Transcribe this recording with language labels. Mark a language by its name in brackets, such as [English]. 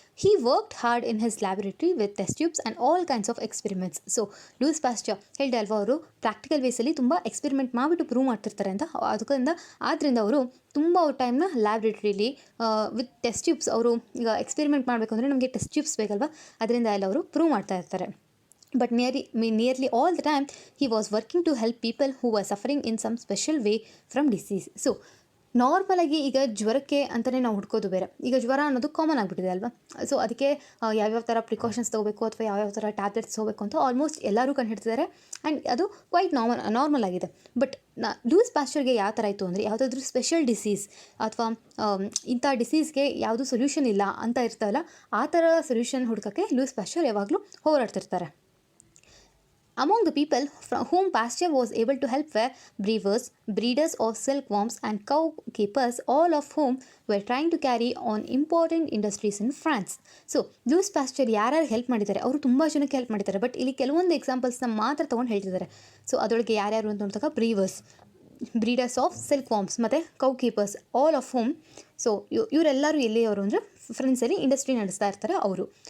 [English] He worked hard in his laboratory with test tubes and all kinds of experiments. [Kannada] So Louis Pasteur ಹೇಳಿದೆ ಅಲ್ವಾ, ಅವರು practical ವೇಸಲ್ಲಿ ತುಂಬ experiment ಮಾಡಿಬಿಟ್ಟು prove ಮಾಡ್ತಿರ್ತಾರೆ ಅಂತ. ಆದ್ದರಿಂದ ಅವರು ತುಂಬ ಟೈಮ್ನ ಲ್ಯಾಬ್ರೇಟ್ರಿಲಿ [English] with test tubes, [Kannada] ಅವರು ಈಗ ಎಕ್ಸ್ಪೆರಿಮೆಂಟ್ ಮಾಡಬೇಕು ಅಂದರೆ ನಮಗೆ ಟೆಸ್ಟ್ ಟ್ಯೂಬ್ಸ್ ಬೇಕಲ್ವಾ, ಅದರಿಂದ ಎಲ್ಲ ಅವರು ಪ್ರೂವ್ ಮಾಡ್ತಾ ಇರ್ತಾರೆ. [English] But nearly all the time, he was working to help people who were suffering in some special way from disease. [Kannada] So, ನಾರ್ಮಲಾಗಿ ಈಗ ಜ್ವರಕ್ಕೆ ಅಂತಲೇ ನಾವು ಹುಡ್ಕೋದು ಬೇರೆ. ಈಗ ಜ್ವರ ಅನ್ನೋದು ಕಾಮನ್ ಆಗಿಬಿಟ್ಟಿದೆ ಅಲ್ವಾ. ಸೊ ಅದಕ್ಕೆ ಯಾವ್ಯಾವ ಥರ ಪ್ರಿಕಾಷನ್ಸ್ ತೊಗೋಬೇಕು ಅಥವಾ ಯಾವ್ಯಾವ ಥರ ಟ್ಯಾಬ್ಲೆಟ್ಸ್ ತೊಗೋಬೇಕು ಅಂತ ಆಲ್ಮೋಸ್ಟ್ ಎಲ್ಲರೂ ಕಂಡುಹಿಡ್ತಿದ್ದಾರೆ. ಆ್ಯಂಡ್ ಅದು ಕ್ವೈಟ್ ನಾರ್ಮಲ್ ಆಗಿದೆ. ಬಟ್ ಲೂಯಿಸ್ ಪ್ಯಾಶ್ಚರ್ಗೆ ಯಾವ ಥರ ಇತ್ತು ಅಂದರೆ, ಯಾವುದಾದ್ರೂ ಸ್ಪೆಷಲ್ ಡಿಸೀಸ್ ಅಥವಾ ಇಂಥ ಡಿಸೀಸ್ಗೆ ಯಾವುದು ಸೊಲ್ಯೂಷನ್ ಇಲ್ಲ ಅಂತ ಇರ್ತಾವಲ್ಲ, ಆ ಥರ ಸೊಲ್ಯೂಷನ್ ಹುಡ್ಕೋಕ್ಕೆ ಲೂಯಿಸ್ ಪ್ಯಾಶ್ಚರ್ ಯಾವಾಗಲೂ ಹೋರಾಡ್ತಿರ್ತಾರೆ. [English] Among the people whom Pasture was able to help were brewers, breeders of silkworms and cow keepers, all of whom were trying to carry on important industries in France. [Kannada] So, Louis Pasteur ಯಾರ್ಯಾರು help ಮಾಡಿದ್ದಾರೆ? ಅವರು ತುಂಬ ಜನಕ್ಕೆ help ಮಾಡಿದ್ದಾರೆ. But ಇಲ್ಲಿ ಕೆಲವೊಂದು ಎಕ್ಸಾಂಪಲ್ಸ್ನ ಮಾತ್ರ ತೊಗೊಂಡು ಹೇಳ್ತಿದ್ದಾರೆ. ಸೊ ಅದರೊಳಗೆ ಯಾರ್ಯಾರು ಅಂತ ನೋಡಿದಾಗ, [English] breeders of silkworms [Kannada] ಮತ್ತು [English] Cow keepers, all of whom. [Kannada] So ಇವರೆಲ್ಲರೂ ಎಲ್ಲಿಯವರು ಅಂದರೆ ಫ್ರೆಂಡ್ಸಲ್ಲಿ ಇಂಡಸ್ಟ್ರಿ ನಡೆಸ್ತಾ ಇರ್ತಾರೆ ಅವರು.